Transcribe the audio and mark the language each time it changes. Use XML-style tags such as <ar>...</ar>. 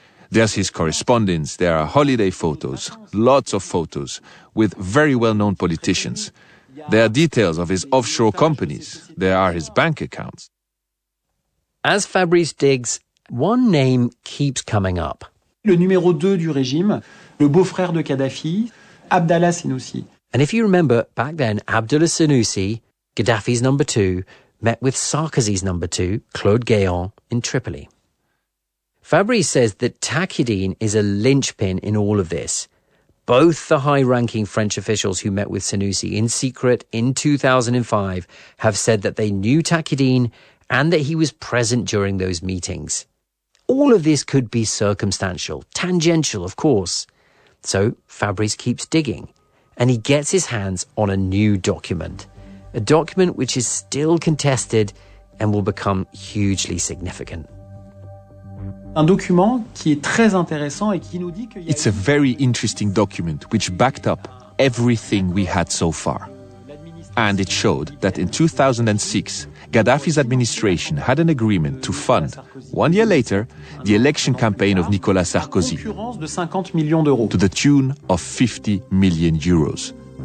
<en>There's his correspondence, there are holiday photos, lots of photos, with very well-known politicians. There are details of his offshore companies, there are his bank accounts. As Fabrice digs, one name keeps coming up.</en> <fr>Le numéro 2 du régime, le beau-frère de Kadhafi, Abdallah Senoussi.</fr> <en>And if you remember, back then, Abdallah Senoussi, Gaddafi's number 2, met with Sarkozy's number 2, Claude Guéant, in Tripoli. Fabrice says that Takhedine is a linchpin in all of this. Both the high-ranking French officials who met with Senoussi in secret in 2005 have said that they knew Takhedine and that he was present during those meetings. All of this could be circumstantial, tangential, of course. So Fabrice keeps digging, and he gets his hands on a new document, a document which is still contested and will become hugely significant.</en> <fr>Un document qui est très intéressant et qui nous dit que...</fr> <en>It's a very interesting document which backed up everything we had so far. And it showed that in 2006, Gaddafi's administration had an agreement to fund, one year later, the election campaign of Nicolas Sarkozy to the tune of 50 million euros.</en>